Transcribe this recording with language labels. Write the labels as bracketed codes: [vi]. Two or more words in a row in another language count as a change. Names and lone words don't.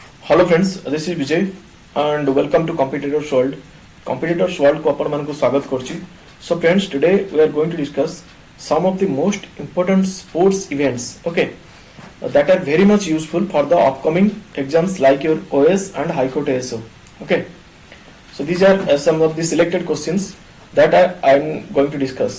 [en] Hello friends, this is Vijay and welcome to Competitors World. [or] Competitors World କୁ ଆପଣ ମାନଙ୍କ ସ୍ୱାଗତ କରୁଛି. [en] So friends, today we are going to discuss some of the most important sports events, okay, that are very much useful for the upcoming exams like your OS and High Court ASO. Okay, so these are some of the selected questions that I am going to discuss.